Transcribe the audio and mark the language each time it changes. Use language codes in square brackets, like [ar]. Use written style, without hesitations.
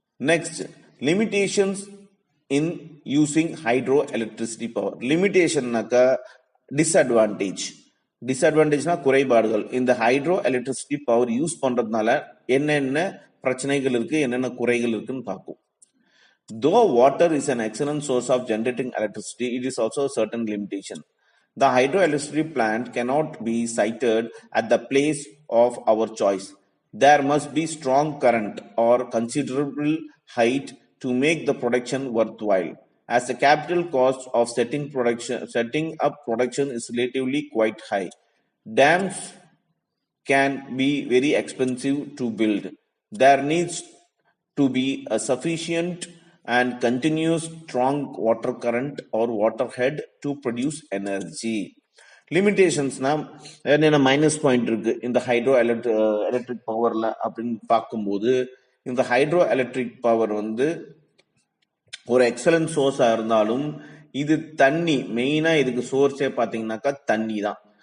[en] Next, limitations in using hydro electricity power. [ta] லிமிடேஷன்னாக்கா disadvantage. டிஸ்அட்வான்டேஜ்னா குறைபாடுகள். இந்த hydro electricity power use பண்றதுனால என்னென்ன பிரச்சனைகள் இருக்கு, என்னென்ன குறைகள் இருக்குன்னு பார்க்கும். [en] Though water is an excellent source of generating electricity, it is also a certain limitation. The hydroelectricity plant cannot be sited at the place of our choice. There must be strong current or considerable height to make the production worthwhile, as the capital cost of setting up production is relatively quite high. Dams can be very expensive to build. There needs to be a sufficient and continuous strong water current or water head to produce energy. [ta] லிமிடேஷன்ஸ்னா என்னென்ன minus point இருக்கு இந்த hydro electric பவர்ல அப்படின்னு பார்க்கும்போது, இந்த hydro electric power வந்து ஒரு excellent சோர்ஸா இருந்தாலும் இது தண்ணி, மெயினா இதுக்கு சோர்ஸே பார்த்தீங்கன்னாக்கா தண்ணி தான்.